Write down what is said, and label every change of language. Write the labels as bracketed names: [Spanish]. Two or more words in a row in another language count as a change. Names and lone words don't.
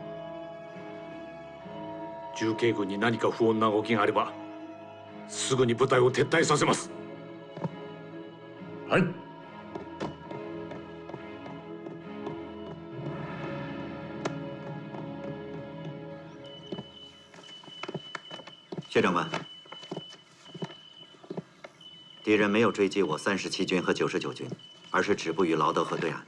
[Japanese] 重慶軍に何か不穏な動きがあればすぐに部隊を撤退させます。はい。 [Chinese] 学长们，敌人没有追击我37军和99军，而是止步于劳德河对岸。